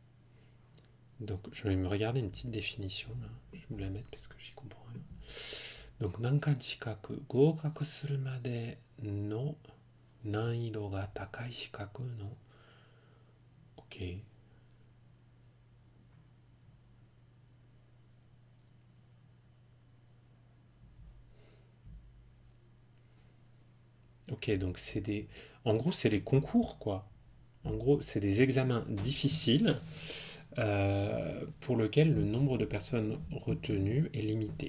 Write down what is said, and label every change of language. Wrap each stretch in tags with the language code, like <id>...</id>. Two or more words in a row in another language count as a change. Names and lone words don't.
<fr>Donc, je vais me regarder une petite définition. Là. Je vais vous la mettre parce que j'y comprends rien.</fr> <ja>Donc 難関資格合格するまでの難易度が高い資格の</ja> <fr>OK Ok, donc c'est des... En gros, c'est les concours, quoi. En gros, c'est des examens difficiles pour lesquels le nombre de personnes retenues est limité.</fr>